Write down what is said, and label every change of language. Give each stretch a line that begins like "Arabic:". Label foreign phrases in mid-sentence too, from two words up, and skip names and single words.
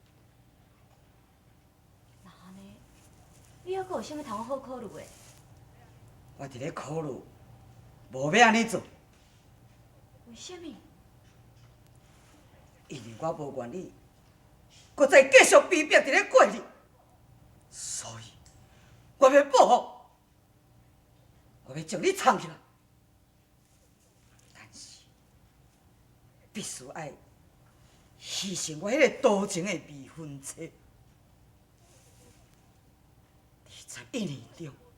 Min Nan Chinese: 若安尼，你还阁有啥物通好考虑的？我伫咧考虑，无要安尼做，为什么？因为我无愿意，搁再继续逼迫伫咧过日，所以我要报复，我要将你藏起来。但是，必须爱牺牲我迄个多情的未婚妻。21年中，